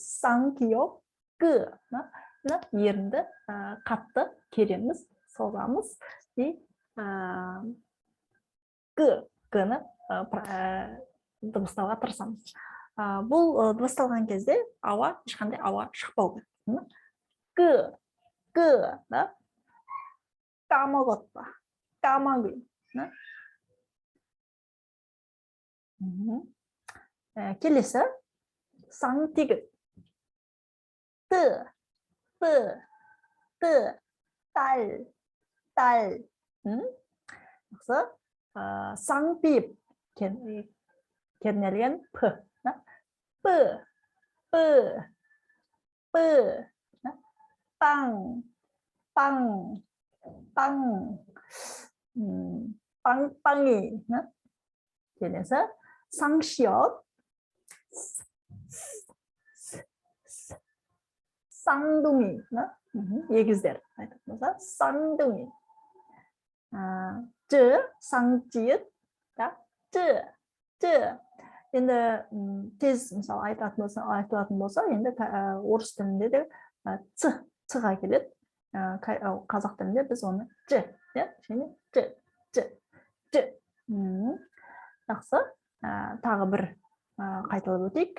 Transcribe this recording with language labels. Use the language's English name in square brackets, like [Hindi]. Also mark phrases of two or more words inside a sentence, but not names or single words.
[Kazakh] Саңкио г-ны ерінді қатты кереміз, созамыз и г-ны дыбыстауға тырысамыз. Бұл дыбысталған кезде ешқандай ауа шықпау керек. [Korean] г-ны 까먹었다, 까먹은. [Kazakh] Келесі саңтигіт, 딸. Жақсы, саңпиып кернелген п, [Korean] 빵빵이. келесі 쌍시옷, 쌍둥이, [Kazakh] егіздер айтатын болса 쌍둥이. [Korean] 쌍지읒, [Kazakh] енді тез мысалы айтылатын болса, енді орыс тілінде де ц-ға келеді. Қазақ тілінде біз оны және ж. Жақсы, тағы бір қайталап өтейік.